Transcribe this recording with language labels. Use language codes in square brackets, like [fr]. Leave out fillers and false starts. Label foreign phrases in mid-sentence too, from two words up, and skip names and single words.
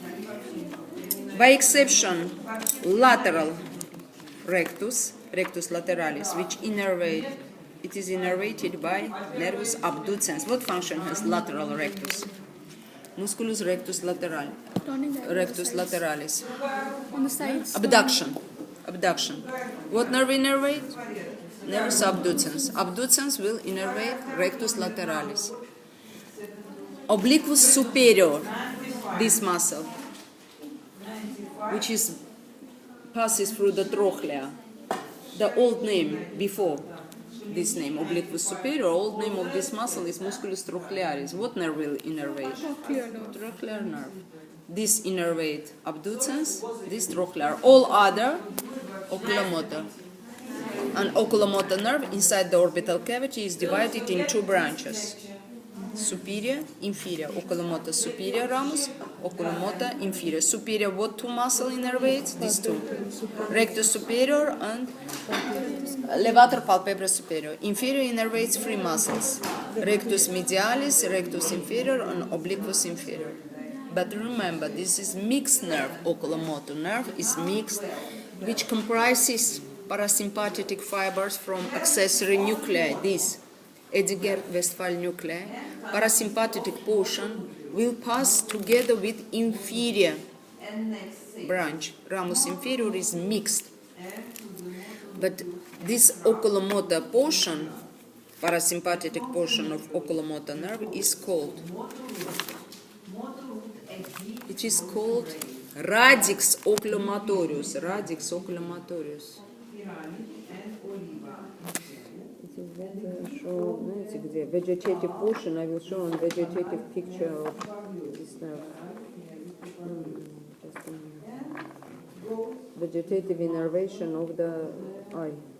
[en] By exception, lateral [la] rectus lateralis, [en] which innervate. It is innervated by [la] nervus abducens. [en] What function has lateral rectus? [la] Musculus rectus lateralis. [en] On the sides. Abduction. What nerve innervate? [la] Nervus abducens. [en] Abducens will innervate [la] rectus lateralis. Obliquus superior, [en] this muscle, which passes through the trochlea. The old name before this name, [la] obliquus superior, [en] old name of this muscle is [la] musculus trochlearis. [en] What nerve will innervate? Trochlear nerve. This innervate abducens, this trochlear. All other oculomotor. An oculomotor nerve inside the orbital cavity is divided in 2 branches. Superior, inferior. Oculomotor superior ramus, oculomotor inferior. Superior, what 2 muscle innervates? These 2. [la] Rectus superior [en] and [la] levator palpebral superior. [en] Inferior innervates 3 muscles. [la] Rectus medialis, rectus inferior, and obliquus inferior. [en] But remember, this is mixed nerve. Oculomotor nerve is mixed, which comprises parasympathetic fibers from accessory nuclei. This Edinger-Westphal nuclei. Parasympathetic portion will pass together with inferior branch. [la] Ramus inferior [en] is mixed. But this oculomotor portion, parasympathetic portion of oculomotor nerve, is called [la] radix oculomotorius. Radix oculomotorius. [en] Vegetative portion, I will show on vegetative picture of this nerve. Just a minute. Vegetative innervation of the eye.